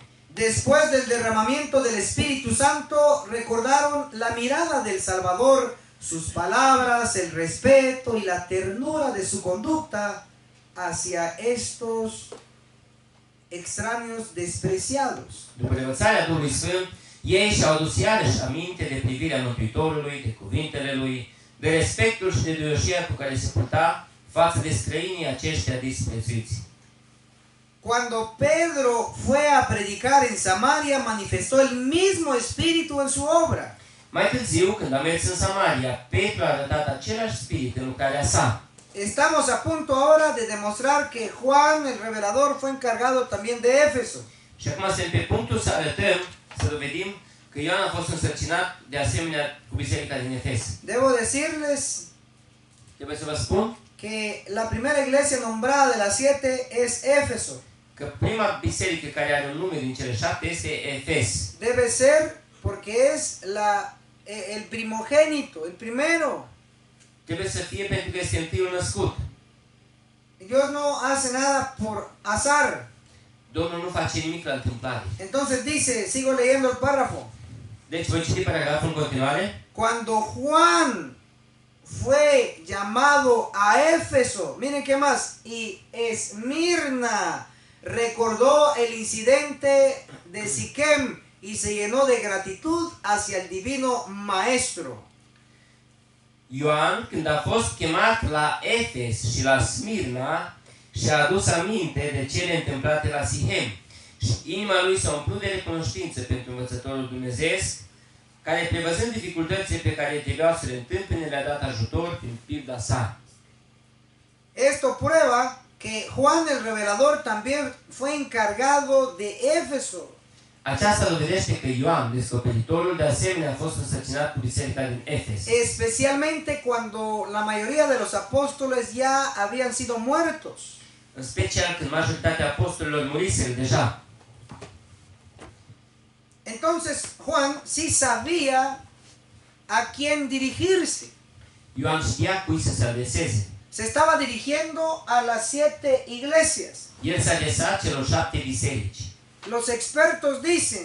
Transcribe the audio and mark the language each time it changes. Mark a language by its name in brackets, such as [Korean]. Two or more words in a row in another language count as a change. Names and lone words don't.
[Spanish] Después del derramamiento del Espíritu Santo, recordaron la mirada del Salvador, sus palabras, el respeto y la ternura de su conducta hacia estos extraños despreciados. [Romanian] După învățarea Duhului Sfânt, ei și-au adus iarăși aminte de privirea Mântuitorului, de cuvintele Lui, de respectul și de duioșia cu care se purta față de străinii aceștia disprețuiți. [Spanish] Cuando Pedro fue a predicar en Samaria, manifestó el mismo espíritu en su obra. [Romanian] Mai târziu, când a mers în Samaria, Petru a arătat același spirit în lucrarea sa. [Spanish] Estamos a punto ahora de demostrar que Juan el Revelador fue encargado también de Éfeso. [Romanian] Și acum suntem pe punctul să arătăm, să dovedim că Ioan a fost însărcinat de asemenea cu biserica din Efes. [Spanish] Debo decirles [Romanian] Trebuie să vă spun [Spanish] que la primera iglesia nombrada de las 7 es Éfeso. [Romanian] că prima biserică care are un nume din cele 7 este Efes. [Spanish] Debe ser porque es el primogénito, el primero. [Romanian] Trebuie să fie pentru că este întâiul născut. [Spanish] Dios no hace nada por azar. [Romanian] Domnul nu face nimic la întâmplare. [Spanish] Entonces dice, sigo leyendo el párrafo. [Romanian] Deci voi citi paragraful în continuare. [Spanish] Cuando Juan fue llamado a Éfeso, miren qué más, y Esmirna recordó el incidente de Siquem y se llenó de gratitud hacia el divino maestro. [Romanian] Ioan, când a fost chemat la Efes și la Smirna, și-a adus aminte de cele întâmplate la Sihem Și inima lui s-a umplut de recunoștință pentru învățătorul dumnezeiesc, care, prevăzând dificultățile pe care trebuiau să le întâmpine, le-a dat ajutor prin pildă sa. [Spanish] Esto prueba que Juan el Revelador también fue encargado de Éfeso. [Romanian] Aceasta dovedește că Ioan, descoperitorul, de asemenea a fost însărcinat cu biserica din Efes. [Spanish] Especialmente cuando la mayoría de los apóstoles ya habían sido muertos. [Romanian] În special când majoritatea apostolilor muriseră deja. [Spanish] Entonces Juan sí sabía a quién dirigirse. [Romanian] Ioan știa cui să se adreseze. [Spanish] Se estaba dirigiendo a las 7 iglesias. [Romanian] El s-a adresat celor 7 biserici. [Spanish] Los expertos dicen,